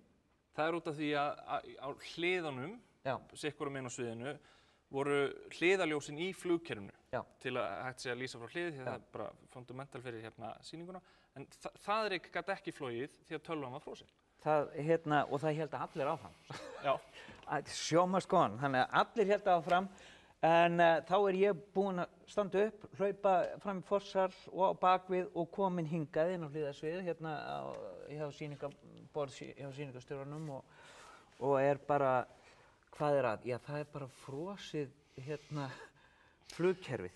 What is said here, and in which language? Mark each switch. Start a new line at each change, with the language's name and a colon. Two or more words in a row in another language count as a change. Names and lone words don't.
Icelandic: Það út af því að á hliðunum, sikkur megin á sviðinu, voru hliðaljósin í flugkerfinu. Já. Til að hægt sé að lýsa frá hlið, því það bara fundamental fyrir sýninguna. En það gat ekki flogið því að tölvan var frosin. Og það héldu allir áfram. Já.
English: Show must go on.
Icelandic: Þannig að allir héldu áfram. En þá ég búinn að standa upp, hlaupa fram í forsal og á bakvið og komin hingað inn á hliðarsvið hjá sýningarstjóranum og bara, hvað að? Já, það bara frosið flugkerfið.